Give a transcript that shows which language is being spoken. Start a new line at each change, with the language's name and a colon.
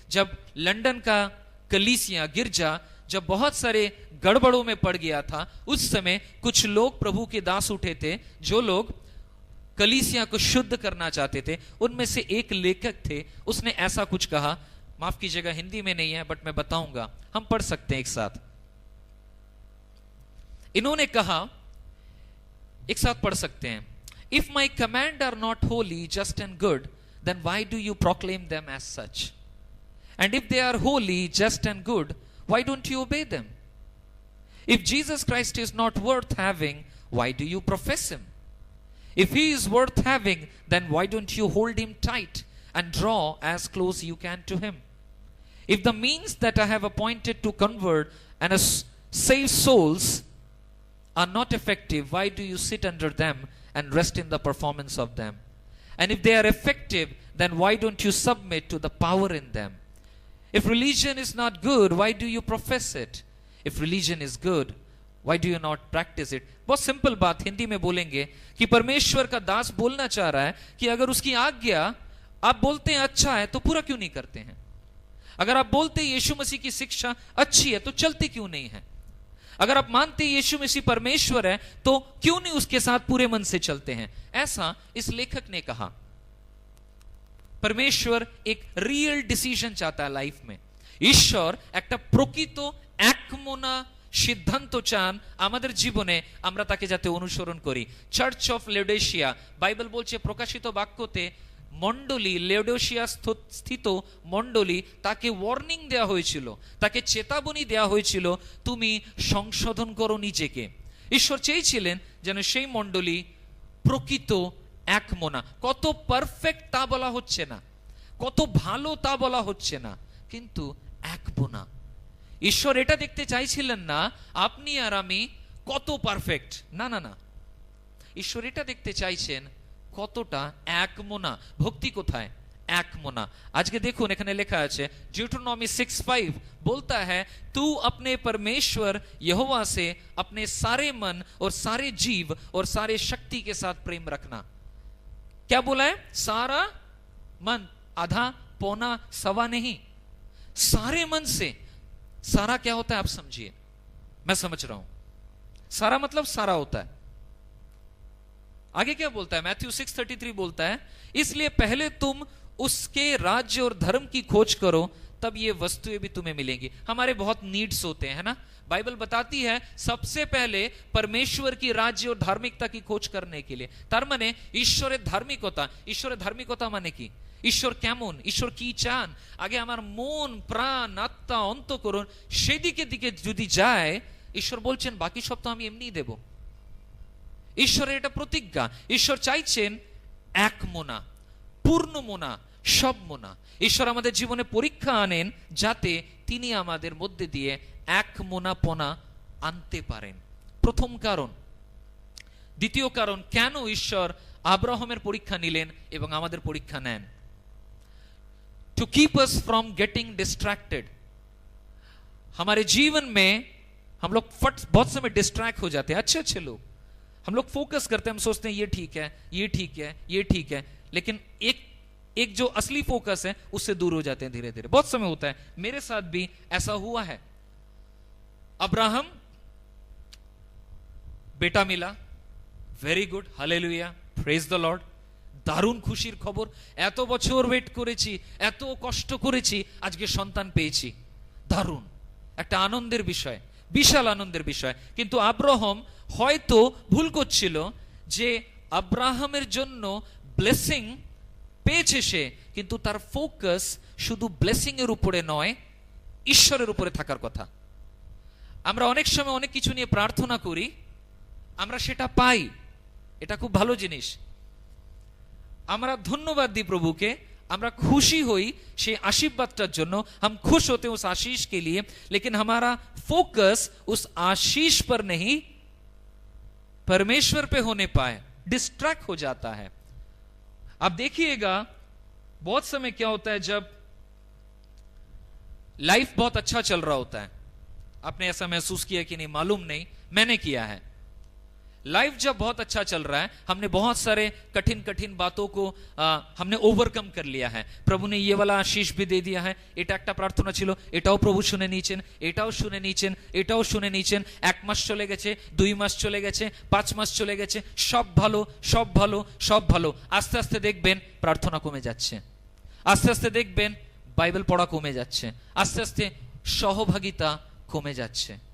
Hindi: जब लंदन का कलीसिया, गिरजा जब बहुत सारे गड़बड़ों में पड़ गया था, उस समय कुछ लोग प्रभु के दास उठे थे, जो लोग कलीसिया को शुद्ध करना चाहते थे। उनमें से एक लेखक थे, उसने ऐसा कुछ कहा, माफ कीजिएगा हिंदी में नहीं है बट मैं बताऊंगा, हम पढ़ सकते हैं एक साथ। इन्होंने कहा, एक साथ पढ़ सकते हैं,
English: If my command are not holy, just and good, then why do you proclaim them as such? And if they are holy, just and good, why don't you obey them? If Jesus Christ is not worth having, why do you profess him? If he is worth having, then why don't you hold him tight and draw as close you can to him? If the means that I have appointed to convert and save souls are not effective, why do you sit under them and rest in the performance of them? And if they are effective, then why don't you submit to the power in them? If religion is not good, why do you profess it? If religion is good, why do you not practice it?
Hindi: बहुत simple बात हिंदी में बोलेंगे कि परमेश्वर का दास बोलना चाह रहा है कि अगर उसकी आज्ञा आप बोलते हैं अच्छा है तो पूरा क्यों नहीं करते हैं? अगर आप बोलते हैं यीशु मसीह की शिक्षा अच्छी है तो चलते क्यों नहीं है? अगर आप मानते हैं यीशु मसीह परमेश्वर है तो क्यों नहीं उसके साथ पूरे मन से चलते हैं? ऐसा इस लेखक ने कहा। परमेश्वर एक रियल डिसीजन चाहता है लाइफ में।
Bangla: ईश्वर একটা প্রকৃত একমনা সিদ্ধান্ত চান আমাদের জীবনে, আমরা তাকে যাতে অনুসরণ করি। চার্চ অফ লেওডেশিয়া, বাইবেল বলছে প্রকাশিত বাক্যতে মণ্ডলী, লেওডেশিয়া স্থিত মণ্ডলী, তাকে ওয়ার্নিং দেওয়া হয়েছিল, তাকে চেতাবনী দেওয়া হয়েছিল, তুমি সংশোধন করো নিজেকে। ঈশ্বর চেয়েছিলেন যেন সেই মণ্ডলী প্রকৃত একমনা। কত পারফেক্ট তা বলা হচ্ছে না, কত ভালো তা বলা হচ্ছে না, কিন্তু এক বোনা। ঈশ্বর এটা দেখতে চাইছিলেন না আপনি আর আমি কত পারফেক্ট, না না না, ঈশ্বর এটা দেখতে চাইছেন কতটা এক মোনা। ভক্তি কোথায়? এক মোনা। আজকে দেখুন এখানে লেখা আছে
Hindi: Deuteronomy 6:5 बोलता है तू अपने परमेश्वर यहोवा से अपने सारे मन और सारे जीव और सारे शक्ति के साथ प्रेम रखना। क्या बोला है? सारा मन, आधा पौना सवा नहीं, सारे मन से। सारा क्या होता है आप समझिए, मैं समझ रहा हूं। सारा मतलब सारा होता है। आगे क्या बोलता है? मैथ्यू 6:33 बोलता है इसलिए पहले तुम उसके राज्य और धर्म की खोज करो, तब ये वस्तुएं भी तुम्हें मिलेंगी। हमारे बहुत नीड्स होते हैं, है ना? बाइबल बताती है सबसे पहले परमेश्वर की राज्य और धार्मिकता की खोज करने के लिए।
Bangla: तार माने ঈশ্বরের ধার্মিকতা। ঈশ্বরের ধার্মিকতা মানে কি? ঈশ্বর কেমন, ঈশ্বর কি চান, আগে আমার মন প্রাণ আত্মা অন্তঃকরণ সেদিকে দিকে যদি যায়, ঈশ্বর বলছেন বাকি সব তো আমি এমনিই দেব। ঈশ্বরের এটা প্রতিজ্ঞা। ঈশ্বর চাইছেন এক মোনা, পূর্ণ মোনা, সব মোনা। ঈশ্বর আমাদের জীবনে পরীক্ষা আনেন যাতে তিনি আমাদের মধ্যে দিয়ে এক মোনাপনা আনতে পারেন। প্রথম কারণ। দ্বিতীয় কারণ, কেন ঈশ্বর আব্রাহামের পরীক্ষা নিলেন এবং আমাদের পরীক্ষা নেন?
English: To keep us from getting distracted.
Hindi: हमारे जीवन में हम लोग बहुत समय डिस्ट्रैक्ट हो जाते हैं। अच्छे अच्छे लोग, हम लोग फोकस करते हैं, हम सोचते हैं ये ठीक है, ये ठीक है, ये ठीक है, लेकिन एक जो असली फोकस है उससे दूर हो जाते हैं धीरे धीरे। बहुत समय होता है, मेरे साथ भी ऐसा हुआ है। अब्राहम, बेटा मिला, very good, hallelujah,
English: Praise the Lord.
Bangla: দারুণ খুশির খবর, এত বছর ওয়েট করেছি, এত কষ্ট করেছি, আজকে সন্তান পেয়েছি। দারুণ একটা আনন্দের বিষয়, বিশাল আনন্দের বিষয়। কিন্তু আব্রাহাম হয়তো ভুল করছিল যে আব্রাহামের জন্য ব্লেসিং পেয়েছে সে, কিন্তু তার ফোকাস শুধু ব্লেসিং এর উপরে নয়, ঈশ্বরের উপরে থাকার কথা। আমরা অনেক সময় অনেক কিছু নিয়ে প্রার্থনা করি, আমরা সেটা পাই, এটা খুব ভালো জিনিস। আমরা ধন্যবাদ দিই প্রভুকে, আমরা খুশি হই সেই আশীর্বাদটার জন্য,
Hindi: हम खुश होते हैं उस आशीष के लिए, लेकिन हमारा फोकस उस आशीष पर नहीं परमेश्वर पे होने पाए, डिस्ट्रैक्ट हो जाता है। आप देखिएगा बहुत समय क्या होता है, जब लाइफ बहुत अच्छा चल रहा होता है, आपने ऐसा महसूस किया कि नहीं मालूम नहीं, मैंने किया है। लाइफ जब बहुत अच्छा चल रहा है, हमने बहुत सारे कठिन कठिन बातों को हमने ओवरकम कर लिया है। प्रभु ने ये वाला आशीष भी दे दिया है।
Bangla: এটা একটা প্রার্থনা ছিল, এটাও প্রভু শুনে নিয়েছেন, এটাও শুনে নিয়েছেন, এটাও শুনে নিয়েছেন। 1 মাস চলে গেছে, 2 মাস চলে গেছে, 5 মাস চলে গেছে, সব ভালো, সব ভালো, সব ভালো। আস্তে আস্তে দেখবেন প্রার্থনা কমে যাচ্ছে, আস্তে আস্তে দেখবেন বাইবেল পড়া কমে যাচ্ছে, আস্তে আস্তে সহভাগিতা কমে যাচ্ছে।